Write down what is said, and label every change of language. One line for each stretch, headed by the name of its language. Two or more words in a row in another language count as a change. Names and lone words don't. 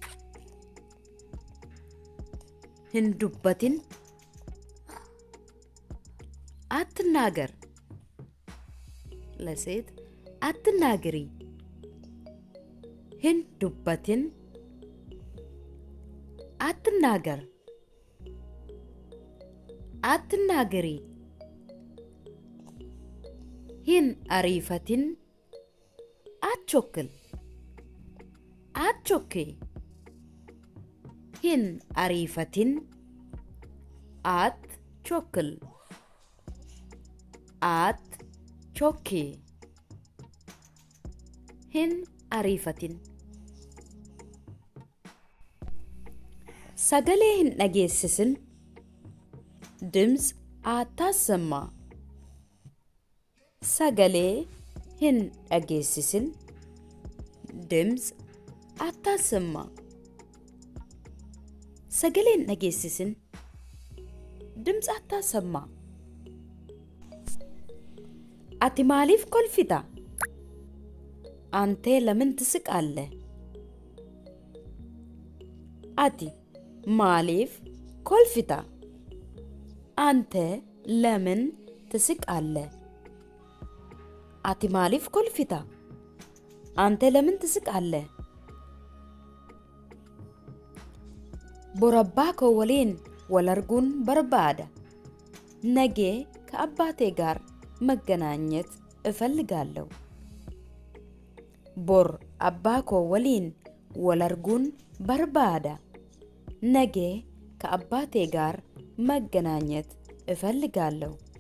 Amharic: ህንዱበትን አትናገር ለሴት አትናገሪ ህንዱበትን አትናገር አትናገሪ
Oromo: hin arifatin atchokki hin arifatin atchokki hin arifatin sagale hin dhageessisin
Amharic: ድምጽ አታሰማ
Oromo: sagale hin dhageessisin
Amharic: ድምጽ አታሰማ
Oromo: sagale hin dhageessisin
Amharic: ድምጽ አታሰማ
Oromo: ati maaliif kolfita
Amharic: አንተ ለምን ትስቃለህ
Oromo: ati maaliif kolfita
Amharic: አንተ ለምን ትስቃለህ
Oromo: ati maaliif kolfita
Amharic: አንተ ለምን ትስቃለህ
Oromo: Borabaako waliin walarguun barbaada
Amharic: ነገ ከአባቴ ጋር መገናኘት እፈልጋለሁ
Oromo: Bor abbaako waliin walarguun barbaada
Amharic: ነገ ከአባቴ ጋር መገናኘት እፈልጋለሁ